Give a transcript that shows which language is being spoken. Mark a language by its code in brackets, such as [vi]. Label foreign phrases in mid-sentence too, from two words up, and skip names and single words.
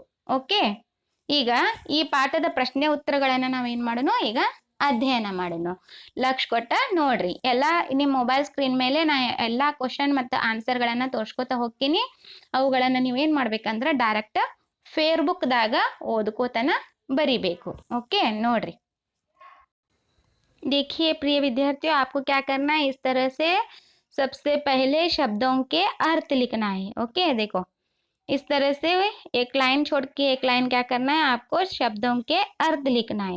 [kn] ಓಕೆ, ಈಗ ಈ ಪಾಠದ ಪ್ರಶ್ನೆ ಉತ್ತರಗಳನ್ನ ನಾವೇನ್ ಮಾಡೋಣ, ಈಗ ಅಧ್ಯಯನ ಮಾಡೋಣ. ಲಕ್ಷ ಕೊಟ್ಟ ನೋಡ್ರಿ, ಎಲ್ಲಾ ನಿಮ್ ಮೊಬೈಲ್ ಸ್ಕ್ರೀನ್ ಮೇಲೆ ನಾ ಎಲ್ಲಾ ಕ್ವಶನ್ ಮತ್ತು ಆನ್ಸರ್ ಗಳನ್ನ ತೋರ್ಸ್ಕೊತ ಹೋಗ್ತೀನಿ. ಅವುಗಳನ್ನ ನೀವೇನ್ ಮಾಡ್ಬೇಕಂದ್ರ ಡೈರೆಕ್ಟ್ ಫೇಸ್ಬುಕ್ ದಾಗ ಓದ್ಕೋತನ ಬರಿಬೇಕು. [hi] ओके नोड्री, देखिए प्रिय विद्यार्थियों, आपको क्या करना है, इस तरह से सबसे पहले शब्दों के अर्थ लिखना है। ओके, देखो इस तरह से एक लाइन छोड़ के एक लाइन क्या करना है, आपको शब्दों के अर्थ लिखना है।